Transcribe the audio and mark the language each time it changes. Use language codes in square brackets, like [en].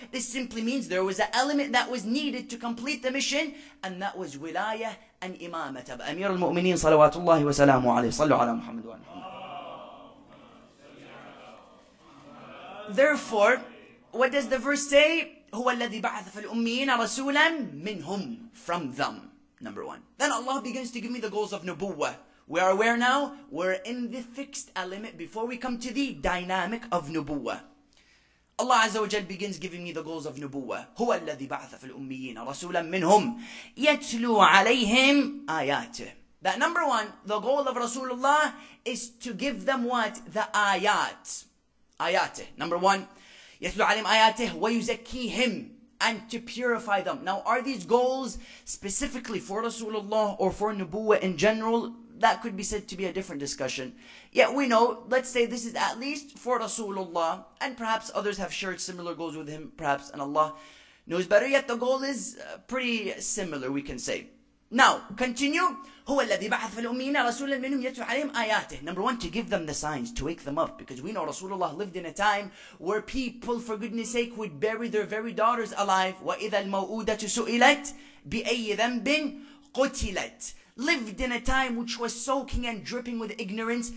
[en] This simply means there was an element that was needed to complete the mission, and that was wilayah and imamat of Amir al-Mu'mineen salawatullahi wa salamu alayhi. [ar] Sallu ala Muhammad wa Muhammad. [en] Therefore, what does the verse say? [ar] هو الذي بعث في الأميين رسولا منهم, [en] from them. Number one. Then Allah begins to give me the goals of nubuwwah. We are aware now, we're in the fixed element before we come to the dynamic of nubuwwah. Allah Azza wa Jal begins giving me the goals of nubuwwah. [ar] هو الذي بعث في الأميين رسولا منهم يتلو عليهم آياته. [en] That number one, the goal of Rasulullah is to give them what? The ayat. Ayateh. Number one, [ar] يتلو عليهم آياته ويزكيهم, [en] and to purify them. Now, are these goals specifically for Rasulullah or for Nubuwwah in general? That could be said to be a different discussion. Yet we know, let's say this is at least for Rasulullah, and perhaps others have shared similar goals with him, perhaps, and Allah knows better. Yet the goal is pretty similar, we can say. Now, continue. [ar] هو الذي بعث في الأميين رسولا منهم يتلو عليهم آياته. [en] Number one, to give them the signs, to wake them up. Because we know Rasulullah lived in a time where people, for goodness sake, would bury their very daughters alive. [ar] وَإِذَا الْمَوْءُودَةُ سُئِلَتْ بِأَيِّ ذَنْبٍ قُتِلَتْ. [en] Lived in a time which was soaking and dripping with ignorance.